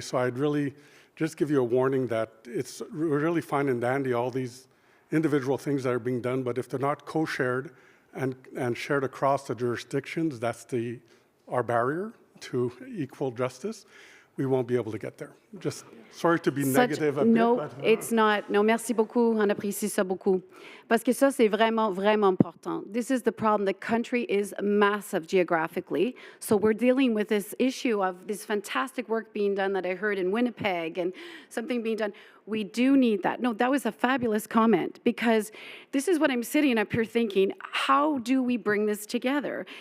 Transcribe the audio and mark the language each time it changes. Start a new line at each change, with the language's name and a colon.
English: So I'd really just give you a warning that it's really fine and dandy, all these individual things that are being done, but if they're not co-shared and shared across the jurisdictions, that's our barrier to equal justice. We won't be able to get there. Just sorry to be negative a bit. No, it's not. No,
French: merci beaucoup. On apprécie ça beaucoup. Parce que ça, c'est vraiment, vraiment important.
English: This is the problem. The country is massive geographically. So we're dealing with this issue of this fantastic work being done that I heard in Winnipeg and something being done. We do need that. No, that was a fabulous comment, because this is what I'm sitting up here thinking, how do we bring this together?